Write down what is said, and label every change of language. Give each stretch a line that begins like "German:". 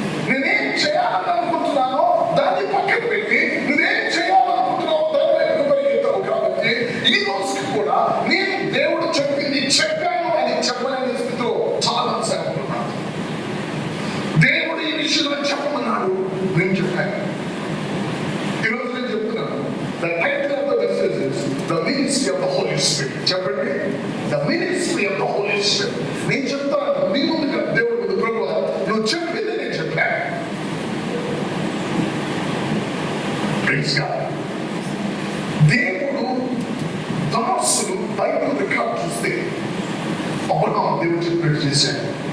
Telugu: నేనేం చేయాలని అనుకుంటున్నానో దాన్ని పక్కన పెట్టి నువ్వేం చేయాలనుకుంటున్నావో దాని వైపు పరిగెత్తావు. కాబట్టి ఈ రోజుకి కూడా నేను దేవుడు చెప్పింది చెప్పాను అని చెప్పలేని స్థితిలో చాలా అనుకుంటున్నాను. దేవుడు ఈ విషయంలో చెప్పమన్నాడు, నేను చెప్పాను. ఈరోజు నేను చెప్తున్నాను,
English: the title of the message is the ministry of the Holy Spirit.
Telugu: చెప్పండి,
English: the ministry of the Holy Spirit.
Telugu: నేను చెప్తాను నీ ముందుగా దేవుడు ముందు, ప్రభువా నువ్వు చెప్పింది నేను చెప్పాను.
English: Praise God.
Telugu: దేవుడు దాసులు బైబిల్ రికార్డ్ చూస్తే అబ్రహాము దేవుడు చెప్పినట్టు చేశాడు.